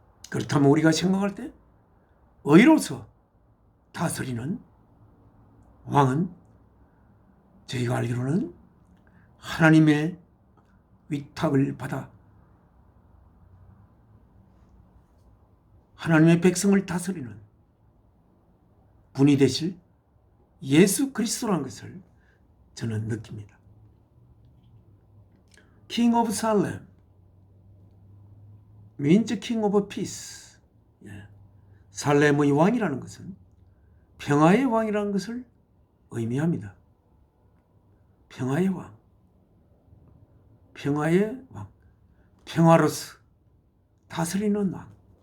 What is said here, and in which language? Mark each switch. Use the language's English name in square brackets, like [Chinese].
[Korean] 그렇다면 우리가 생각할 때 의로서 다스리는 왕은 저희가 알기로는 하나님의 위탁을 받아 하나님의 백성을 다스리는 분이 되실 예수 그리스도라는 것을 저는 느낍니다. [English] King of Salem means King of Peace. [Korean] 살렘의 왕이라는 것은 평화의 왕이라는 것을 의미합니다. 평화의 왕, 평화의 왕, 평화로서 다스리는 왕.